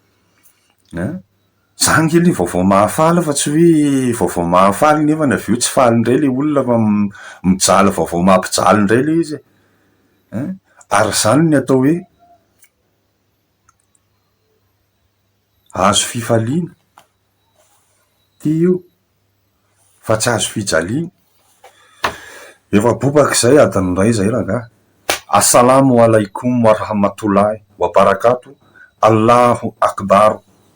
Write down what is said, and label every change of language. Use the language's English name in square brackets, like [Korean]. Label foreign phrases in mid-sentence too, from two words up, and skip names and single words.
[Malagasy] zangely vaovao mahafaly fa tsy hoe vaovao mahafaly nefa ny aveo tsy faly indray le olona fa mijaly vaovao mampijaly indray le izy ary zany ny atao hoe azo fifaliana ty io fa tsy azo fijaliana efa bopaka zay adiny ray zay raga [Arabic] السلام عليكم ورحمة الله وبركاته الله أكبر